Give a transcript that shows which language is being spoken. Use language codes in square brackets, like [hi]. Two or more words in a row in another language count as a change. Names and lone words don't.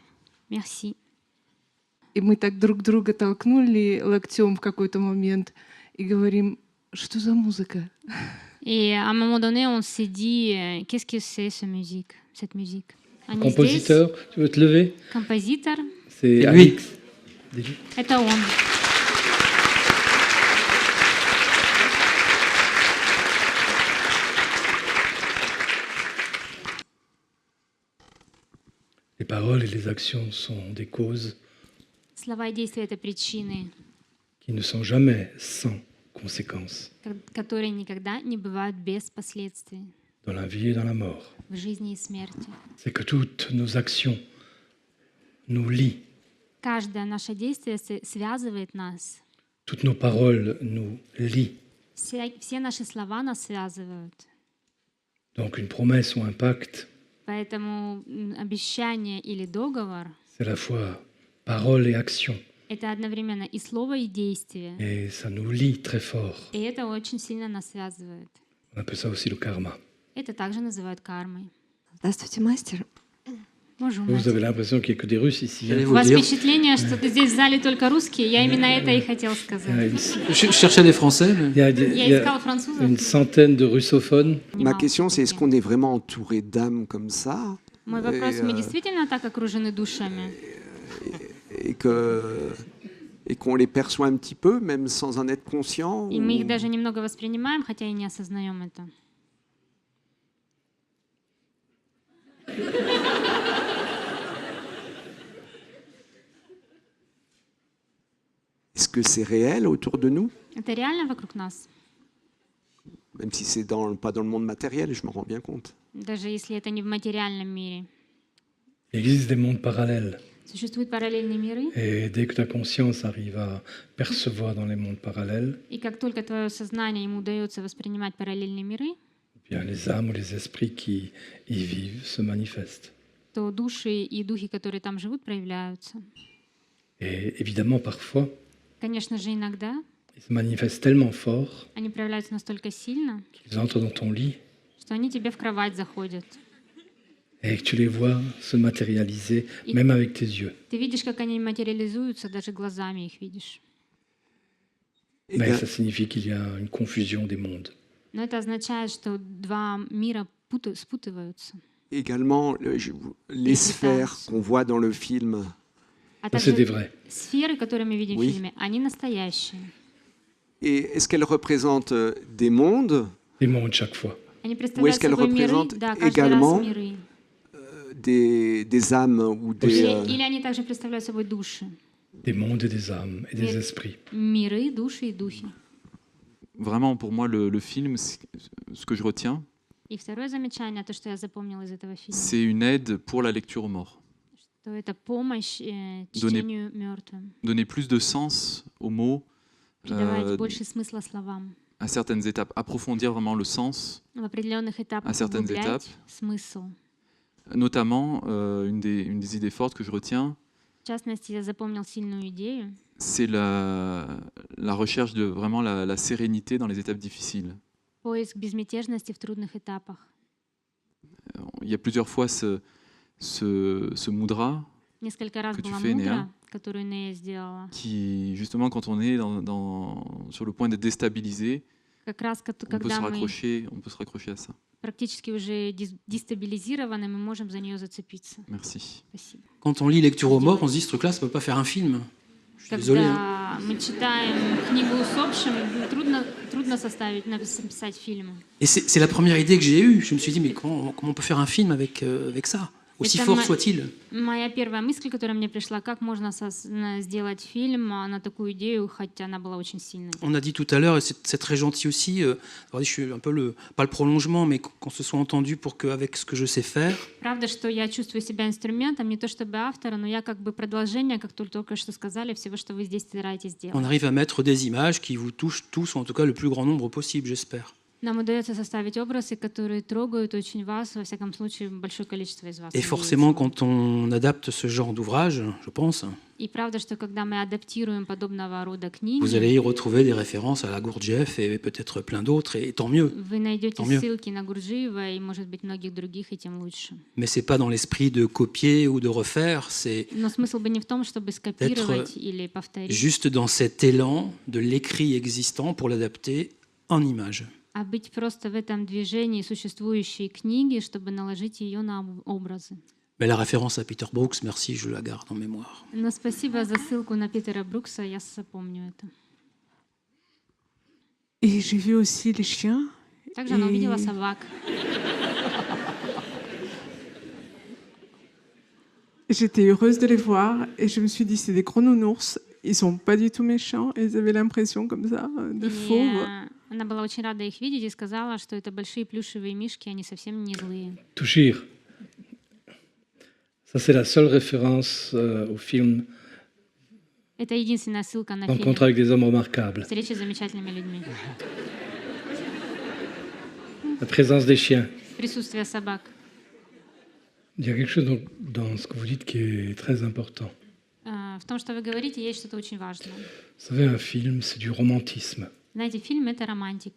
[fr] Merci. [ru] И мы так друг друга толкнули локтем в какой-то момент и говорим, что за музыка? [fr] Et à un moment donné, on s'est dit, qu'est-ce que c'est cette musique? [ru] Они [fr] Compositeur, tu veux te lever? [ru] здесь. Композитор. [fr] C'est Et lui. Alix. [ru] Это он. [fr] Les paroles et les actions sont des causes [ru] Слова и действия — это причины, [fr] qui ne sont jamais sans conséquences [ru] которые никогда не бывают без последствий [fr] dans la vie et dans la mort. [ru] в жизни и смерти. [fr] C'est que toutes nos actions nous lient, [ru] Каждое наше действие связывает нас. [fr] toutes nos paroles nous lient. [ru] Все наши слова нас связывают. [fr] Donc une promesse ou un pacte, [ru] Поэтому обещание или договор [fr] c'est à la fois parole et action. — [ru] это одновременно и слово, и действие. [fr] Et ça nous lie très fort. [ru] И это очень сильно нас связывает. [fr] On appelle ça aussi le karma. [ru] Это также называют кармой. Здравствуйте, мастер. [fr] Bonjour, Vous Настя. avez l'impression qu'il n'y a que des Russes ici. J'allais [ru] У [fr] vous [ru] вас [fr] dire. [ru] впечатление, что здесь в зале только русские? Я именно это и хотел [fr] Il y a [ru] сказать. [fr] une, Je cherchais des Français, mais... il y a- il y [ru] Я [fr] a [ru] искала французов. [fr] une centaine de russophones. Ma question, c'est est-ce qu'on est vraiment entouré d'âmes comme ça [ru] Мой вопрос, мы действительно так окружены душами? [fr] et qu'on les perçoit un petit peu, même sans en être conscient [ru] И мы [fr] ou- [ru] их даже немного воспринимаем, хотя и не осознаем это. [fr] Est-ce que c'est réel autour de nous? [ru] Это реально вокруг нас? [fr] Même si c'est pas dans le monde matériel, je m'en rends bien compte. [ru] Даже если это не в материальном мире. [fr] Il existe des mondes parallèles. [ru] Существуют параллельные миры, [fr] Et dès que ta conscience arrive à percevoir dans les mondes parallèles, [ru] и как только твое сознание ему удается воспринимать параллельные миры, [fr] eh bien, les âmes ou les esprits qui y vivent se manifestent. [ru] то души и духи, которые там живут, проявляются. [fr] Et évidemment, parfois, [ru] Конечно же, иногда [fr] ils se manifestent tellement fort [ru] они проявляются настолько сильно, [fr] qu'ils entrent dans ton lit [ru] что они тебе в кровать заходят. [fr] et que tu les vois se matérialiser, Et- même avec tes yeux. [ru] Ты видишь, как они материализуются, даже глазами их видишь. [fr] Mais ça signifie qu'il y a une confusion des mondes. [ru] Но это означает, что два мира спутываются. [fr] Également, les sphères Excitation. qu'on voit dans le film, [ru] А [fr] Ça, c'est des [ru] также [fr] vrais. [ru] сферы, которые мы видим [fr] Oui. [ru] в фильме, они настоящие. [fr] et est-ce qu'elles représentent des mondes, Des mondes chaque fois. [ru] Они представляют [fr] qu'elle [ru] собой миры, [fr] représente [ru] да, каждый [fr] également [ru] раз миры. [fr] des âmes ou des... [ru] Или они также представляют собой души. [fr] Des mondes et des âmes et des Mais- esprits. [ru] Миры, души и духи. [fr] Vraiment, pour moi, le film, ce que je retiens, [ru] И второе замечание, то, что я запомнила из этого фильма, [fr] c'est une aide pour la lecture aux morts. [ru] что это помощь [fr] Donner- [ru] чтению мертвым, [fr] Donner plus de sens aux mots [ru] придавать больше смысла словам, [fr] à certaines étapes, approfondir vraiment le sens. [ru] в определенных этапах [fr] À certaines [ru] углублять [fr] étapes. [ru] смысл. [fr] Notamment, une des idées fortes que je retiens, [ru] В частности, я запомнил сильную идею. [fr] c'est la recherche de vraiment la sérénité dans les étapes difficiles. [ru] Поиск безмятежности в трудных этапах. [fr] Il y a plusieurs fois ce mudra [ru] Несколько раз [fr] Que tu [ru] была [fr] fais, [ru] мудра, [fr] Néa. [ru] которую Нея сделала. [fr] qui, justement, quand on est sur le point d'être déstabilisé, [ru] Как раз [fr] on peut [ru] когда [fr] se [ru] мы [fr] raccrocher à ça. [ru] практически уже дестабилизированы, мы можем за нее зацепиться. [fr] Merci. [ru] Спасибо. [fr] Quand on lit Lecture aux morts, on se dit ce truc-là, ça peut pas faire un film. Je suis désolé. hein. [ru] Когда мы читаем книгу усопшим, трудно написать фильм. [fr] Et c'est la première idée que j'ai eue. Je me suis dit, mais comment on peut faire un film avec ça, aussi [ru] Это [fr] fort ma- soit-il? [ru] Моя первая мысль, которая мне пришла, как можно сделать фильм на такую идею, хотя она была очень сильной. [fr] On a dit tout à l'heure, et c'est très gentil aussi, alors, je suis un peu pas le prolongement, mais qu'on se soit entendu pour qu'avec ce que je sais faire, [ru] Правда, что я чувствую себя инструментом, не то чтобы автора, но я как бы продолжение, как только что сказали, всего, что вы здесь стараетесь [fr] on [ru] делать. [fr] arrive à mettre des images qui vous touchent tous, ou en tout cas le plus grand nombre possible, j'espère. [ru] Нам удается составить образы, которые трогают очень вас, во всяком случае, большое количество из вас. [fr] Et forcément, quand on adapte ce genre d'ouvrage, je pense, [ru] И правда, что когда мы адаптируем подобного рода [fr] vous [ru] книги, [fr] allez y retrouver des références à la Gurdjieff et peut-être plein d'autres, et tant mieux. [ru] вы найдете [fr] Tant mieux. [ru] ссылки на Гурджиева и, может быть, многих других, и тем лучше. [fr] Mais c'est pas dans l'esprit de copier ou de refaire, c'est [ru] Но смысл бы не в том, чтобы скопировать или повторить, [fr] juste dans cet élan de l'écrit existant pour l'adapter en images. [ru] а быть просто в этом движении существующей книги, чтобы наложить ее на образы. [fr] Mais la référence à Peter Brooks, merci, je la garde en mémoire. [ru] Но спасибо за ссылку на Питера Брукса, я запомню это. [fr] Et j'ai vu aussi les chiens. [ru] Также она увидела [fr] Et- [ru] собак. [fr] J'étais heureuse de les voir et je me suis dit, c'est des gros nounours. Ils sont pas du tout méchants. Ils avaient l'impression comme ça de [ru] И, [fr] fauves. [ru] она была очень рада их видеть и сказала, что это большие плюшевые мишки, они совсем не злые. [fr] Touchir. Ça, c'est la seule référence au film [ru] Это единственная ссылка на фильм [fr] Rencontre avec des hommes remarquables. [ru] «Встреча с замечательными людьми». [fr] La présence des chiens. [ru] Присутствие собак. [fr] Il y a quelque chose dans ce que vous dites qui est très important. [ru] В том, что вы говорите, есть что-то очень важное. [fr] Vous savez, un film, c'est du romantisme. [ru] Знаете, фильм — это романтика.